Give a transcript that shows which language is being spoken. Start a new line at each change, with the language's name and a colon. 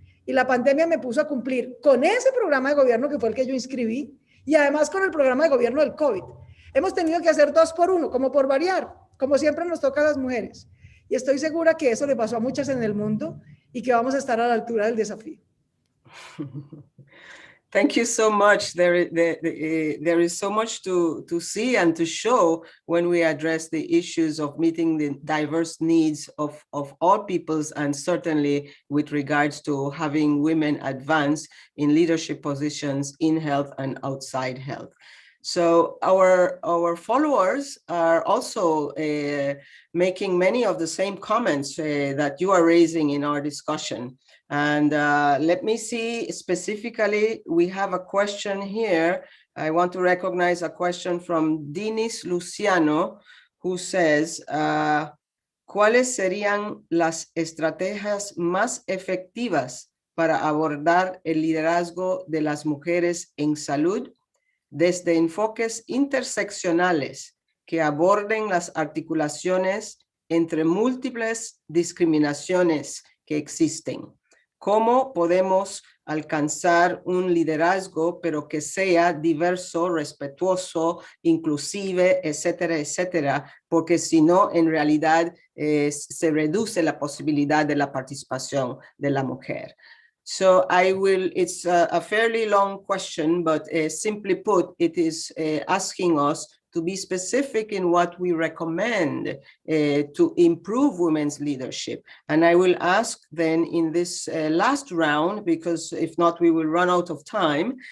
Spanish: Y la pandemia me puso a cumplir con ese programa de gobierno que fue el que yo inscribí y además con el programa de gobierno del COVID. Hemos tenido que hacer 2 por 1, como por variar, como siempre nos toca a las mujeres. Y estoy segura que eso le pasó a muchas en el mundo y que vamos a estar a la altura del desafío.
English: Thank you so much. There is so much to see and to show when we address the issues of meeting the diverse needs of all peoples, and certainly with regards to having women advance in leadership positions in health and outside health. So our followers are also making many of the same comments that you are raising in our discussion. And let me see specifically, we have a question here. I want to recognize a question from Dinis Luciano, who says,
Spanish: ¿cuáles serían las estrategias más efectivas para abordar el liderazgo de las mujeres en salud desde enfoques interseccionales que aborden las articulaciones entre múltiples discriminaciones que existen? ¿Cómo podemos alcanzar un liderazgo, pero que sea diverso, respetuoso, inclusive, etcétera, etcétera? Porque si no, en realidad se reduce la posibilidad de la participación de la mujer.
English: So it's a fairly long question, but simply put, it is asking us to be specific in what we recommend to improve women's leadership. And I will ask then in this last round, because if not, we will run out of time.